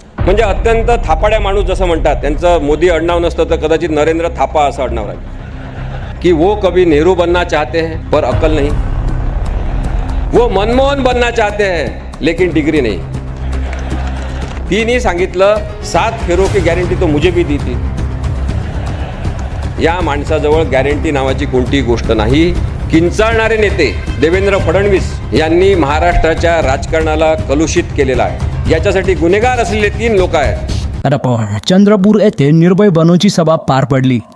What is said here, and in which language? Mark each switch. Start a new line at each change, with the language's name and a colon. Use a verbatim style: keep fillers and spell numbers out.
Marathi: म्हणजे अत्यंत थापाड्या माणूस जसं म्हणतात, त्यांचं मोदी आडनाव नसतं तर कदाचित नरेंद्र थापा असं आडनाव राहील.
Hindi: की वो कभी नेहरू बनना चाहते हैं पर अक्कल नहीं, वो मनमोहन बनना चाहते हैं लेकिन डिग्री नहीं.
Marathi: तिने सांगितलं
Hindi: सात फेरो की गॅरंटी तो मुझे भी दी थी.
Marathi: या माणसाजवळ गॅरंटी नावाची कोणतीही गोष्ट नाही. किंचाळणारे नेते देवेंद्र फडणवीस यांनी महाराष्ट्राच्या राजकारणाला कलुषित केलेला आहे. याच्यासाठी गुन्हेगार असलेले तीन लोक आहेत. अरे पण चंद्रपूर येथे निर्भय बनूची सभा पार पडली.